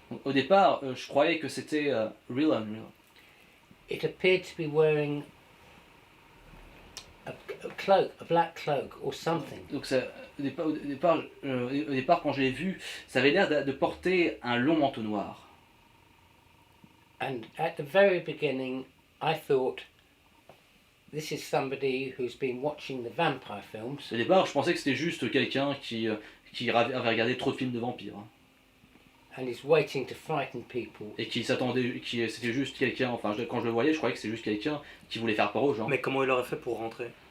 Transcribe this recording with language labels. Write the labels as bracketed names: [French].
[French] Donc, au départ, je croyais que c'était [English] real unreal. It appeared to be wearing a cloak, a black cloak or something. [French] Donc au départ, quand je l'ai vu, ça avait l'air de porter un long manteau noir. [English] And at the very beginning, I thought, this is somebody who's been watching the vampire films [French] Au départ, je pensais que c'était juste quelqu'un qui avait regardé trop de films de vampires hein, [English] and is waiting to frighten people. [French] et c'était juste quelqu'un. Enfin, quand je le voyais, je croyais que c'était juste quelqu'un qui voulait faire peur aux gens. Mais comment il aurait fait pour rentrer?